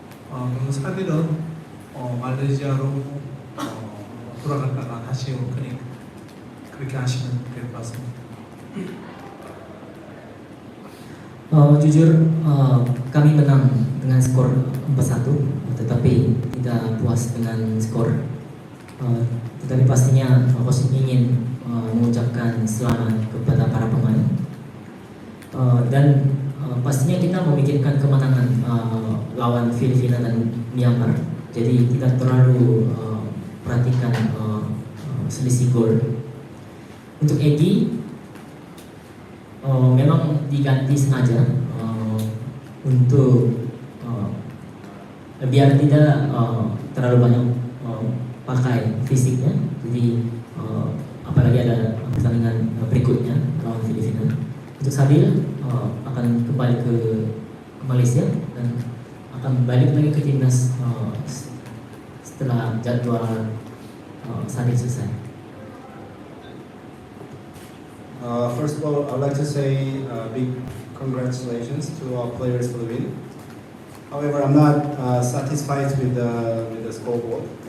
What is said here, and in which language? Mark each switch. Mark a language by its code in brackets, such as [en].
[ko] 그리고 사딜은 말레이시아로 돌아갔다가 다시 올 거니까 그렇게 하시면 될 것 같습니다. [id] Jujur kami menang dengan skor 4-1, tetapi tidak puas dengan skor. Tetapi pastinya coach ingin mengucapkan selamat kepada para pemain, dan pastinya kita memikirkan kemenangan lawan Filipina dan Myanmar. Jadi tidak terlalu perhatikan selisih gol. Untuk Egy memang diganti sengaja untuk biar tidak terlalu banyak pakai fisiknya. Jadi apalagi ada pertandingan berikutnya lawan Filipina. Untuk Sadil akan kembali ke Malaysia dan akan balik lagi ke timnas setelah jadwal Sadil selesai. [en] First of all, I'd like to say big congratulations to our players for the win. However, I'm not satisfied with the scoreboard.